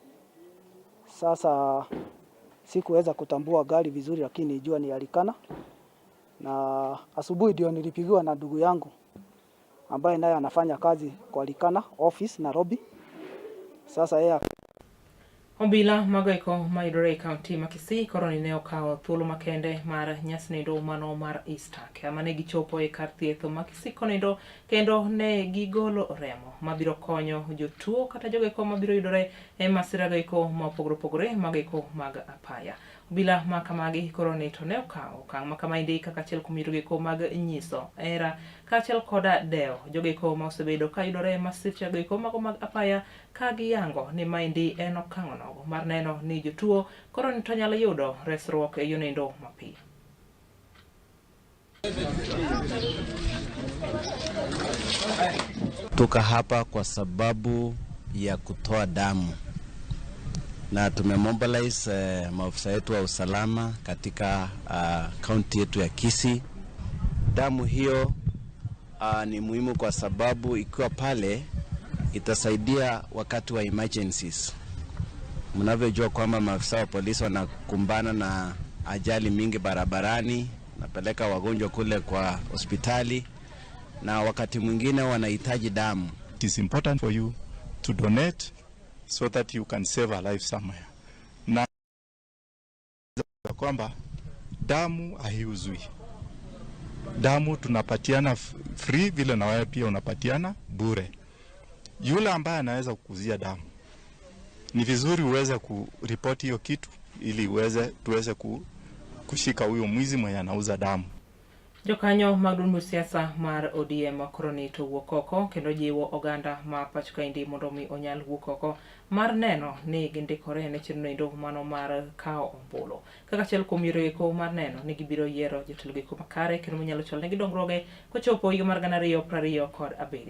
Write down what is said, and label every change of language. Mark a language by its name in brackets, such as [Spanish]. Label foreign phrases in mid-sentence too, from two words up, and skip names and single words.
[Swahili] Sasa sikuweza kutambua gari vizuri, lakini nijua ni Likana. Na asubuhi ndio nilipigiwa na ndugu yangu ambaye naye anafanya kazi kwa Likana office Nairobi. Sasa yeye [Luo (Kenya and Tanzania)] Obila magoiko mayudore kaunti ma Kisii koro ne okawo thuolo makende mar nyasnindo mano mar Easter kama ne gichopo e kar thieth ma Kisii konindo kendo ne gigolo remo mabiro konyo jotuo kata jogoeko mabiro yudore e masira goeko mopogore opogore magoeko mag apaya. Obila ma kamagi koro ne to ne okawo okang' ma kamaendi kaka achiel kuom yore mag nyiso era kaachiel koda dewo jogoeko ma osebedo ka yudore e masiche goeko mago mag apaya ka giyango ni maendi en okang' nogo mar neno ni jotuo koro ni to nyalo yudo resruok e yonendo mapiyo. [Swahili] Tuko hapa kwa sababu ya kutoa damu na tumemobilize maafisa wetu wa usalama katika kaunti yetu ya Kisii. Damu hiyo ni muhimu kwa sababu ikiwa pale itasaidia wakati wa emergencies. Mnavyojua kwamba maafisa wa polisi wanakumbana na ajali mingi barabarani, napeleka wagonjwa kule kwa hospitali na wakati mwingine wanahitaji damu. [English] It is important for you to donate so that you can save a life somewhere. [Swahili] Na kwamba damu haiuzwi. Damu tunapatiana free vile na wewe pia unapatiana bure. Yule ambaye anaweza kukuzia damu, ni vizuri uweze kuripoti hiyo kitu ili tuweze kushika huyo mwizi mwenye anauza damu. [Luo (Kenya and Tanzania)] Jokanyo mag duond siasa mar ODM koro ni to wuok oko kendo jiwo oganda ma Pacho kaendi mondo mi onyal wuok oko mar neno ni gindikore ne chenro mano mar kawo ombulu kaka achiel kuom yorego mar neno ni gibiro yiero jotelo goeko makare kendo manyalo chalo negi dongruoge kochopo higa mar 2027.